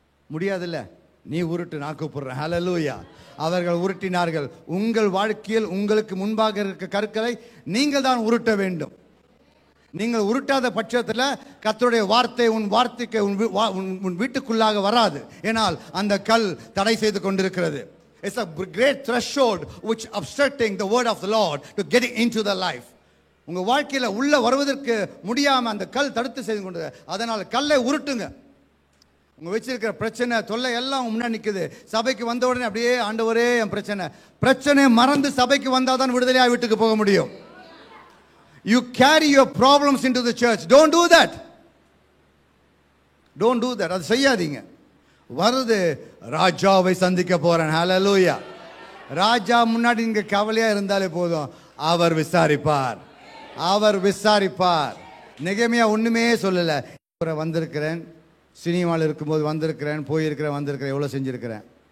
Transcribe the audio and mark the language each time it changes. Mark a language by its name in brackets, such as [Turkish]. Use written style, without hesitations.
[Tamil] முடியாதுல்ல, நீ உருட்டு, நான் கூப்பிடுறேன். ஹல்லேலூயா. அவர்கள் உருட்டினார்கள். உங்கள் வாழ்க்கையில் உங்களுக்கு முன்பாக இருக்க கற்களை நீங்கள் தான் உருட்ட வேண்டும். நீங்கள் உருட்டாத பட்சத்தில் கர்த்தருடைய வார்த்தை உன் வார்த்தைக்கு உன் வீட்டுக்குள்ளாக வராது. ஏனால் அந்த கல் தடை செய்து கொண்டிருக்கிறது. [English] It's a great threshold which obstructing the word of the Lord to getting into the life. [Tamil] உங்க வாழ்க்கையில உள்ள வருவதற்கு முடியாம அந்த கல் தடுத்து செய்து கொண்டு, அதனால கல்லை உருட்டுங்க. உங்க வச்சிருக்கிற பிரச்சனை தொல்லை எல்லாம் முன்னாடி நிக்குது. சபைக்கு வந்த உடனே அப்படியே ஆண்டவரே என் பிரச்சனை மறந்து சபைக்கு வந்தாதான் விடுதலையா வீட்டுக்கு போக முடியும். [English] You carry your problems into the church. Don't do that. Don't do that. [Tamil] அது செய்யாதீங்க. வருது, ராஜாவை சந்திக்க போறேன். ஹல்லேலூயா. ராஜா முன்னாடி நீங்க கவலையா இருந்தாலே போதும், அவர் விசாரிப்பார், அவர் விசாரிப்பார். நெகேமியா ஒண்ணுமே சொல்லல. வந்திருக்கிறேன், சினிமாவில் இருக்கும்போது வந்திருக்கிறேன், போயிருக்கிறேன், வந்திருக்கிறேன், எவ்வளோ செஞ்சுருக்கிறேன்.